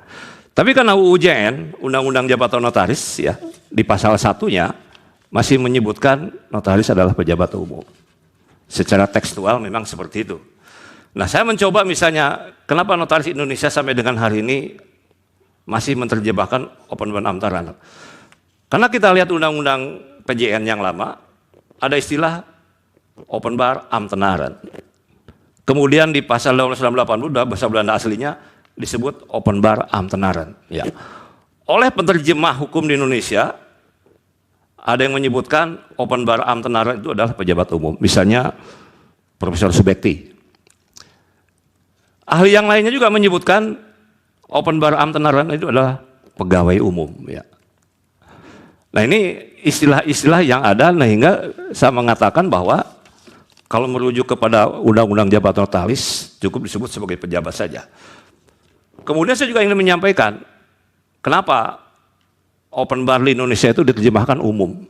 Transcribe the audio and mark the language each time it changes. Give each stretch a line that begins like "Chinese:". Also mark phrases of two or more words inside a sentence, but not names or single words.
Indonesian: Tapi karena UJN, Undang-Undang Jabatan Notaris, ya di pasal 1-nya masih menyebutkan notaris adalah pejabat umum. Secara tekstual memang seperti itu. Nah, saya mencoba misalnya kenapa notaris Indonesia sampai dengan hari ini masih menerjemahkan
Dutch: openbaar ambtenaar.
Indonesian: Karena kita lihat undang-undang PJN yang lama, ada istilah
Dutch: openbaar ambtenaar.
Indonesian: Kemudian di pasal 1982 bahasa Belanda aslinya disebut
Dutch: openbaar ambtenaren.
Indonesian: Ya. Oleh penerjemah hukum di Indonesia, ada yang menyebutkan
Dutch: openbaar ambtenaren
Indonesian: itu adalah pejabat umum. Misalnya Profesor Subekti. Ahli yang lainnya juga menyebutkan
Dutch: openbaar ambtenaren
Indonesian: itu adalah pegawai umum. Ya. Nah ini istilah-istilah yang ada, sehingga saya mengatakan bahwa kalau merujuk kepada Undang-Undang Jabatan Notaris cukup disebut sebagai pejabat saja. Kemudian saya juga ingin menyampaikan kenapa openbaar di Indonesia itu diterjemahkan umum.